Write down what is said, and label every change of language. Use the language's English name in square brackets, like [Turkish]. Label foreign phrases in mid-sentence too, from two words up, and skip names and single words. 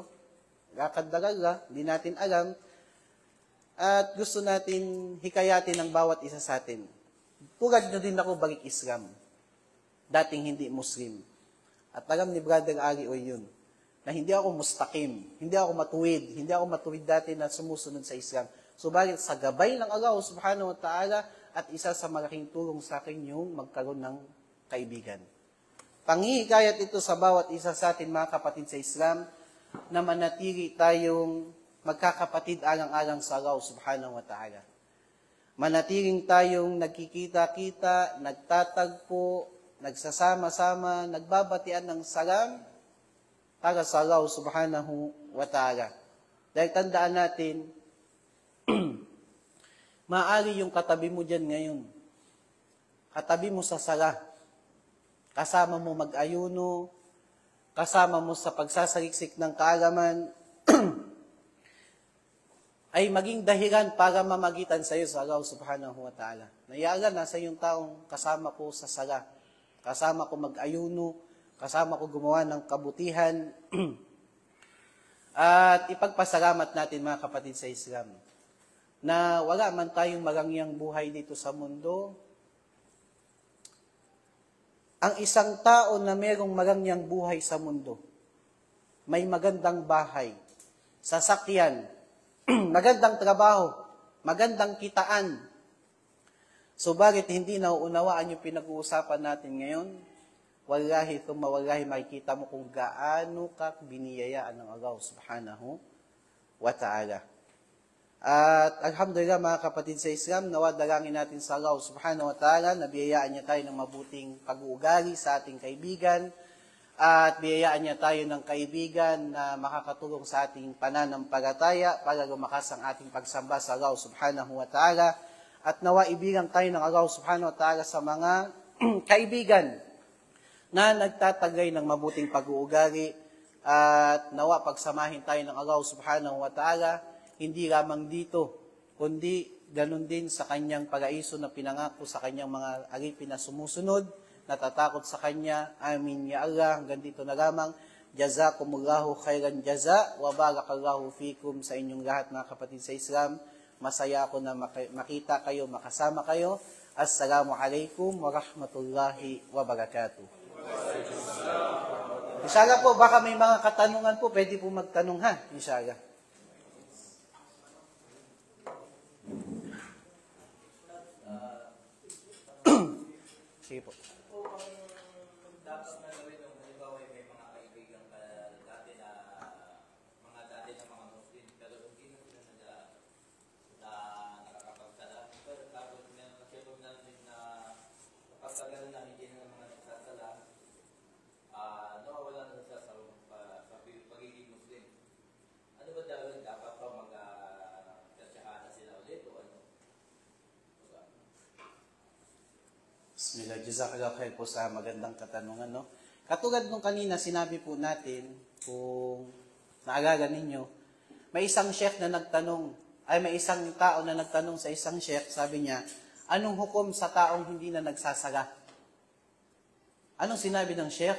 [Filipino] Lakad-dalaga, hindi natin alam. At gusto natin hikayatin ng bawat isa sa atin. Tulad nyo din ako balik Islam. Dating hindi Muslim. At alam ni Brother Ali Oy yun, na hindi ako mustaqim, hindi ako matuwid dati na sumusunod sa Islam. Subalit sa gabay ng Allah [Arabic] سبحانه وتعالى [Filipino] at isa sa malaking tulong sa akin yung magkaroon ng kaibigan. Panghihikayat ito sa bawat isa sa atin mga kapatid sa Islam na manatili tayong magkakapatid alang-alang sa Allah [Arabic] سبحانه وتعالى. [Filipino] Manatiling tayong nagkikita-kita, nagtatagpo, nagsasama-sama, nagbabatian ng salam para sa Allah [Arabic] سبحانه وتعالى. [Filipino] Dahil tandaan natin, maaari yung katabi mo dyan ngayon. Katabi mo sa sala. Kasama mo mag-ayuno, kasama mo sa pagsasaliksik ng kaalaman, ay maging dahilan para mamagitan sa iyo sa Allah [Arabic] سبحانه وتعالى. [Filipino] Nayagan, nasa yung taong kasama ko sa sala. Kasama ko mag-ayuno, kasama ko gumawa ng kabutihan, at ipagpasalamat natin mga kapatid sa Islam, na wala man tayong marangyang buhay dito sa mundo. Ang isang tao na mayroong marangyang buhay sa mundo, may magandang bahay, sasakyan, magandang trabaho, magandang kitaan. Subalit hindi nauunawaan yung pinag-uusapan natin ngayon, [Arabic] والله ثم والله [Filipino] makikita mo kung gaano ka biniyayaan ng Allah [Arabic] سبحانه وتعالى. [Filipino] At alhamdulillah mga kapatid sa Islam, nawa dalangin natin sa Allah [Arabic] سبحانه وتعالى [Filipino] na biyayaan niya tayo ng mabuting pag-uugali sa ating kaibigan at biyayaan niya tayo ng kaibigan na makakatulong sa ating pananampalataya para lumakas ang ating pagsamba sa Allah [Arabic] سبحانه وتعالى [Filipino] at nawa ibigang tayo ng Allah [Arabic] سبحانه وتعالى [Filipino] sa mga kaibigan na nagtatagay ng mabuting pag-uugali at nawa pagsamahin tayo ng Allah [Arabic] سبحانه وتعالى [Filipino] hindi lamang dito, kundi ganun din sa kanyang paraiso na pinangako sa kanyang mga alipin na sumusunod, natatakot sa kanya. [Arabic] آمين يا الله. [Filipino] Hanggang dito na lamang. [Arabic] جزاكم الله خيرا جزاء وبارك الله فيكم [Filipino] sa inyong lahat mga kapatid sa Islam. Masaya ako na makita kayo, makasama kayo. [Arabic] السلام عليكم ورحمة الله وبركاته. [Filipino] Inshallah po, baka may mga katanungan po, pwede po magtanong ha, inshallah. Sige po. Dapat na gawin nung halimbawa may mga kaibigan ka dati na mga Muslim pero hindi na sila na nakakapagsala. Pero tapos meron na din na kapag gano'n na hindi na mga nagsasala, nawawala na sila sa pagiging Muslim. Ano ba dapat pa mag-kasyahada sila ulit o ano? [Arabic] بسم الله جزاك الله خير [Filipino] po sa magandang katanungan, no? Katulad nung kanina, sinabi po natin, kung naalala ninyo, may isang sheikh na nagtanong, may isang tao na nagtanong sa isang sheikh, sabi niya, anong hukom sa taong hindi na nagsasala? Anong sinabi ng sheikh?